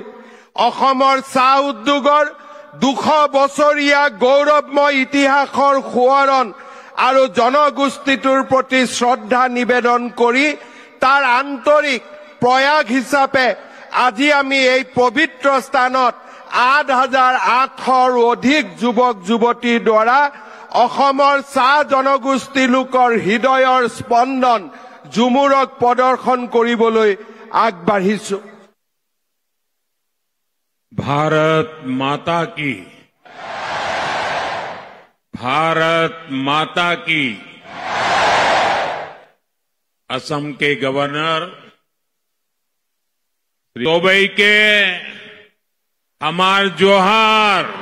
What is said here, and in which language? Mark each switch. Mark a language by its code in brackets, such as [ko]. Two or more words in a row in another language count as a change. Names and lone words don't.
[as] অসমৰ চাহ উদ্যোগৰ 200 বছৰীয়া গৌৰৱময় ইতিহাসৰ সোঁৱৰণ আৰু জনগোষ্ঠীটোৰ প্ৰতি শ্ৰদ্ধা নিবেদন কৰি তাৰ আন্তৰিক প্ৰয়াস হিচাপে আজি আমি এই পবিত্ৰ স্থানত 8,800ৰ অধিক যুৱক যুৱতীৰ দ্বাৰা অসমৰ চাহ জনগোষ্ঠী লোকৰ হৃদয়ৰ স্পন্দন জুমুৰক প্ৰদৰ্শন কৰিবলৈ আগবাঢ়িছো। [hi] भारत माता की, भारत माता की। [sck] असम के गवर्नर दुबई के हमार जोहार।